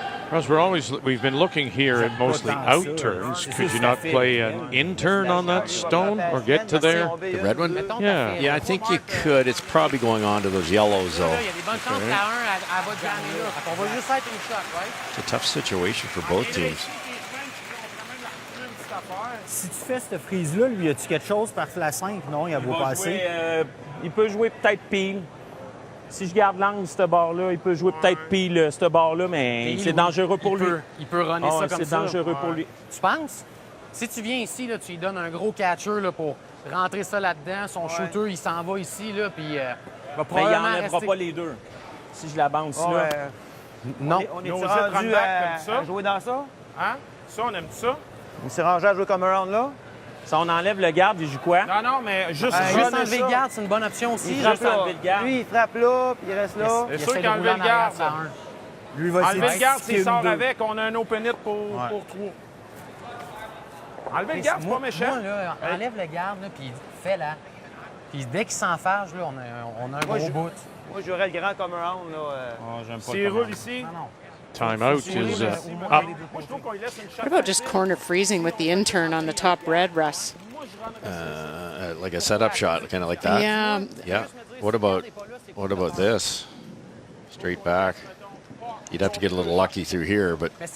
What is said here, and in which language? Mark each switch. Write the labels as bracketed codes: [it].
[en] Ross, we've been looking here at mostly out turns. Could you not play an in turn on that stone or get to there? The red one? Yeah. Yeah, I think you could. It's probably going on to those yellows, though. It's a tough situation for both teams. [fr] Si tu fais cette frise-là, lui, y a-tu quelque chose par la 5? Non, il a beau passer. Il peut jouer peut-être pile. Si je garde l'angle de ce bord-là, il peut jouer peut-être pile ce bord-là, mais c'est dangereux pour lui. Il peut runner ça comme ça. C'est dangereux pour lui. Tu penses? Si tu viens ici, là, tu lui donnes un gros catcher là, pour rentrer ça là-dedans, son shooter, il s'en va ici, là, puis va probablement il n'enlèvera pas les deux. Si je la bounce là. Non. On est rendu à jouer dans ça? Hein? Ça, on aime ça? On s'est rangé à jouer comme un round là? Si on enlève le garde, il joue quoi? Non, mais juste enlever le garde, c'est une bonne option aussi. Juste enlever le garde. Lui, il frappe là, puis il reste là. C'est sûr qu'enlever le garde. Lui, va enlever le garde, s'il sort avec, on a un open hit pour 3. Enlever le garde, c'est pas méchant. Moi, là, enlève le garde, là, puis fais là. Puis dès qu'il s'enfarge, là, on a un gros bout. Moi, je jouerais le grand comme un round. Là. S'il roule ici. [en] Timeout is up. What about just corner freezing with the intern on the top red, Russ? Like a setup shot, kind of like that. Yeah. Yeah. What about this? Straight back. You'd have to get a little lucky through here, but.